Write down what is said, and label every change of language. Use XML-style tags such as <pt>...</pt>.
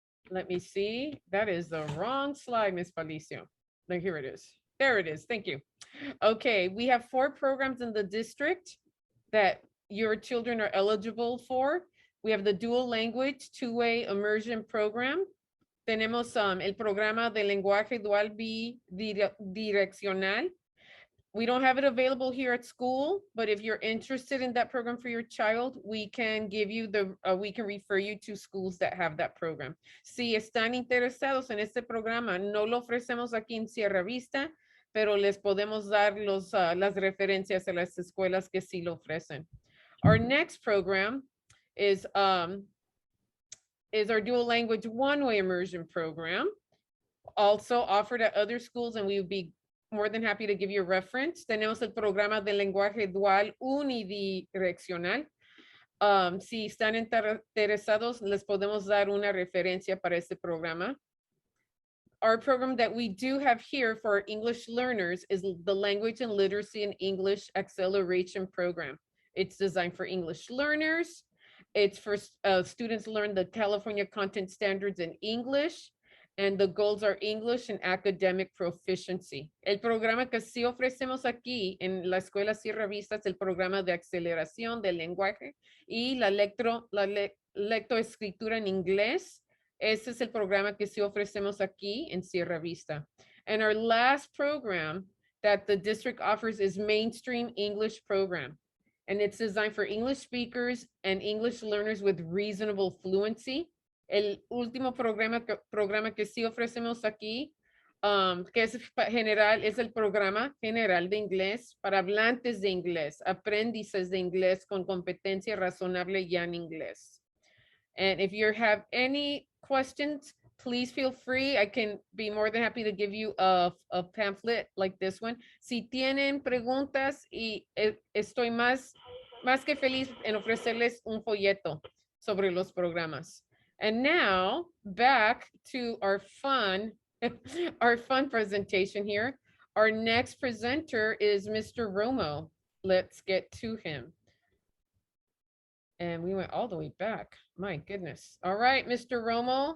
<en>Let me see. That is the wrong slide, Ms. Felicio. No, here it is. There it is. Thank you. Okay, we have 4 programs in the district that your children are eligible for. We have the dual language 2-way immersion program.</en> <es>Tenemos el programa de lenguaje dual bidireccional.</es> <en>We don't have it available here at school, but if you're interested in that program for your child, we can give you we can refer you to schools that have that program.</en> <es>Si están interesados en este programa, no lo ofrecemos aquí en Sierra Vista, pero les podemos dar las referencias a las escuelas que sí lo ofrecen.</es> <en>Our next program is our dual language 1-way immersion program, also offered at other schools, and we would be more than happy to give you a reference.</en> <es>Tenemos el programa de lenguaje dual unidireccional. Si están interesados, les podemos dar una referencia para este programa.</es> <en>Our program that we do have here for English learners is the Language and Literacy in English Acceleration Program. It's designed for English learners. It's for students to learn the California Content Standards in English. And the goals are English and academic proficiency.</en> <es>El programa que sí ofrecemos aquí en la Escuela Sierra Vista es el programa de aceleración del lenguaje y la lectoescritura en inglés. Ese es el programa que sí ofrecemos aquí en Sierra Vista.</es> <en>And our last program that the district offers is Mainstream English Program. And it's designed for English speakers and English learners with reasonable fluency.</en> <es>El último programa que sí ofrecemos aquí, que es general, es el programa general de inglés para hablantes de inglés, aprendices de inglés con competencia razonable ya en inglés.</es> <en>And if you have any questions, please feel free. I can be more than happy to give you a pamphlet like this one.</en> <es>Si tienen preguntas, y estoy más que feliz en ofrecerles un folleto sobre los programas.</es> <en>And now back to our fun presentation here. Our next presenter is Mr. Romo. Let's get to him. And we went all the way back. My goodness. All right, Mr. Romo.</en>